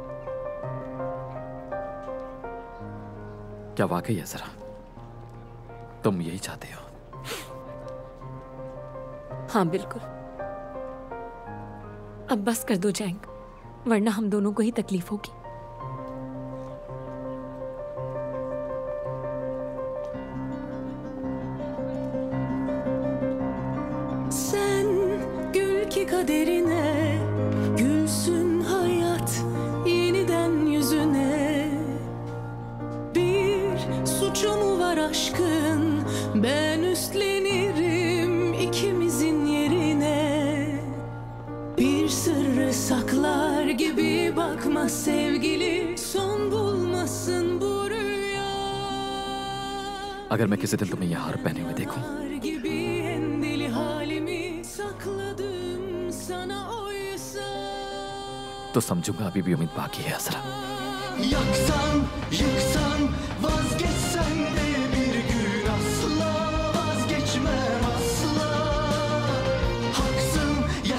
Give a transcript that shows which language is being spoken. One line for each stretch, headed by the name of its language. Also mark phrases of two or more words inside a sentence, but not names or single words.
Hindi: क्या वाकई है जरा तुम यही चाहते हो? हाँ बिल्कुल। अब बस कर दो जैंग, वरना हम दोनों को ही तकलीफ होगी।
Turkish: Sen gül ki kaderine, gülsün hayat yeniden yüzüne. Bir suçu mu var aşkın, ben üstlenirim ikimizin yerine. Bir sırrı saklar gibi bakma sevgili, son bulmasın bu rüya.
Hindi: अगर मैं किसी दिन तुम्हें ये हार पहने हुए देखूं
Turkish: gibi en deli halimi sakladım sana oysa.
Hindi: तो समझूंगा अभी भी उम्मीद बाकी है असरा।
Turkish: Yaksan, yıksan, vazgeçsen de bir gün asla vazgeçmem asla. Haksın,